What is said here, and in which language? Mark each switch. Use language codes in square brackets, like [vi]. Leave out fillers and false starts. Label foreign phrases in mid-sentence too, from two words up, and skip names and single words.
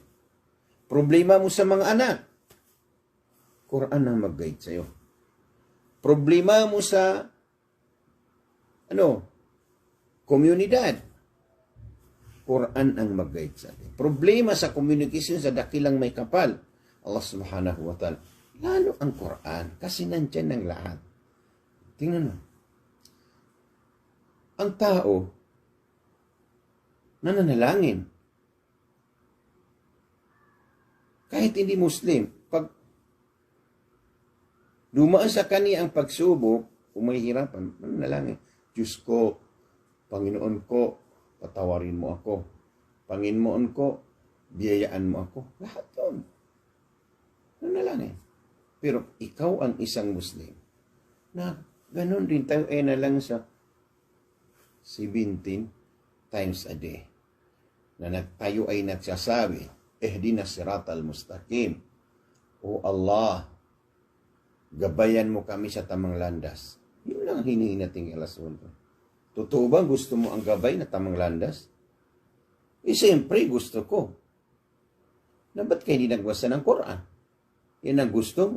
[tl] Problema mo sa mga anak. Quran ang mag-guide sa iyo. Problema mo sa komunidad. Quran ang mag-guide sa atin. Problema sa communication sa dakilang may kapal. [ar] الله سبحانه وتعالى. [tl] Lalo ang Quran. Kasi nandyan ang lahat. Tingnan mo. Ang tao, nananalangin. Kahit hindi Muslim, pag dumaan sa kanya ang pagsubok, kung may hirapan, nananalangin. Diyos ko, Panginoon ko, patawarin mo ako. Panginoon ko, biyayaan mo ako. Lahat yun. Nanalangin. Pero ikaw ang isang Muslim na ganun din tayo na lang sa 17 [en] times a day [tl] na tayo ay nagsasabi, [ar] اهدنا الصراط المستقيم. [tl] O Allah, gabayan mo kami sa tamang landas. Yun lang hinihingi nating alasun. Totoo ba gusto mo ang gabay na tamang landas? Siyempre gusto ko. Na ba't kayo hindi nagbasa ng Quran? Yan ang gusto mo.